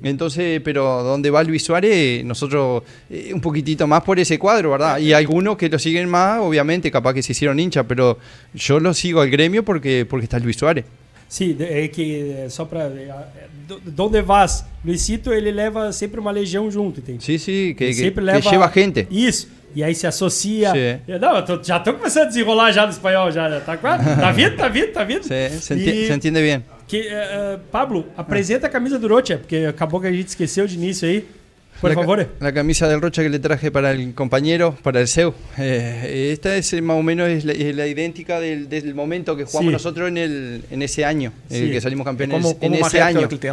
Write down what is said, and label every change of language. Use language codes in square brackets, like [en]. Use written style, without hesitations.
[es] Entonces, pero donde va Luis Suárez, nosotros un poquitito más por ese cuadro, ¿verdad? Y algunos que lo siguen más, obviamente, capaz que se hicieron hincha, pero yo lo sigo al gremio porque está Luis Suárez. [pt] Sim, é que só [es] para donde vas, [pt] Luisito ele leva sempre uma legião junto, entende? [es] Sí, que [pt] sempre leva [es] lleva gente. [pt] Isso. E aí se associa. Sim. Não, já tô começando a desenrolar já no espanhol já, tá quase? Tá vindo. [es] Se entiende bien. [pt] Pablo, apresenta a camisa do Rocha, porque acabou que a gente esqueceu de início aí. Por favor. [es] La camisa del Rocha que le traje para el compañero, para el Seu. Esta es más o menos es la idéntica del momento que jugamos nosotros en ese año, que salimos campeones en ese año.